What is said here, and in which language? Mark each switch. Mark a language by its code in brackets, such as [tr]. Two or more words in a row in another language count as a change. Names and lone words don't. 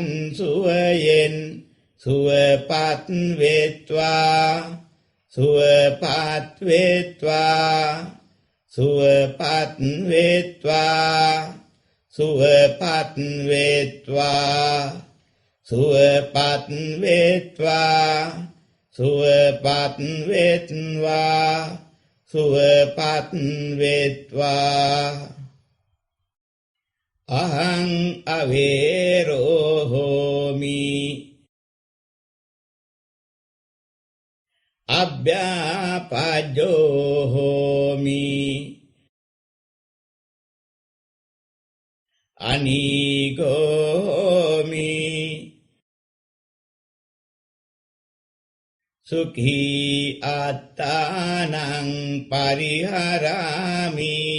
[si] සුවයෙන් සුවපත් වෙත්වා සුවපත් වෙත්වා සුවපත් වෙත්වා සුවපත් වෙත්වා සුවපත් වෙත්වා සුවපත් වෙත්වා සුවපත් වෙත්වා [pi] අහං අවේරෝ හෝමි අභ්‍යාපජ්ජෝ හෝමි අනීගෝ හෝමි සුඛී අත්තානං පරිහරාමි